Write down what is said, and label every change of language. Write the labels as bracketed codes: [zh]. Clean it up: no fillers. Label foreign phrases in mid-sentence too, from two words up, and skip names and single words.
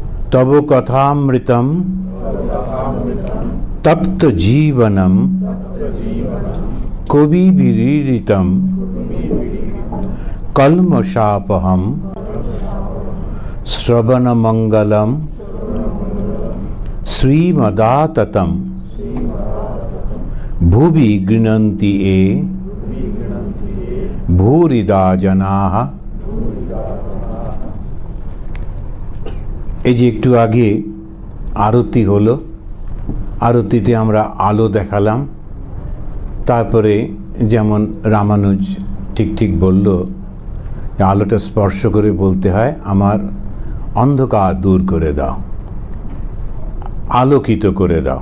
[sa] तव कथामृतम तप्त जीवनम कविभिरीडितम कल्मषापहम श्रवणमंगलम श्रीमदाततम भुवि गृह्णन्ति ये भूरिदा जनाः। [bn] এই যে একটু আগে আরতি হলো, আরতিতে আমরা আলো দেখালাম। তারপরে যেমন রামানুজ ঠিক বলল, আলোটা স্পর্শ করে বলতে হয় আমার অন্ধকার দূর করে দাও, আলোকিত করে দাও।